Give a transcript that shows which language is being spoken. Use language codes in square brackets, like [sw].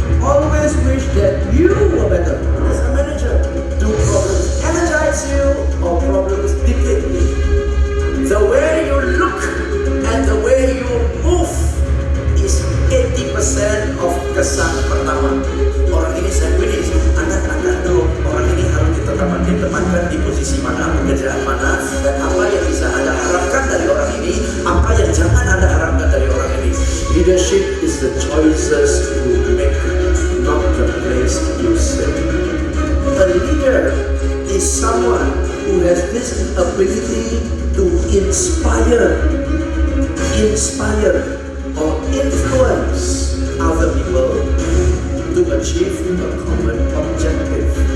[en] Always wish that you were better. As a manager, do problems energize you or problems deplete you? The way you look and the way you move is 80% of [id] kesan pertama. Orang ini saya pilih, Anda dulu, orang ini harus ditempatkan di posisi mana, pekerjaan mana, dan apa yang bisa Anda harapkan dari orang ini, apa yang jangan Anda harapkan dari orang ini. [en] Leadership is the choices you make, not the place you sit. A leader is someone who has this ability to inspire or influence other people to achieve a common objective.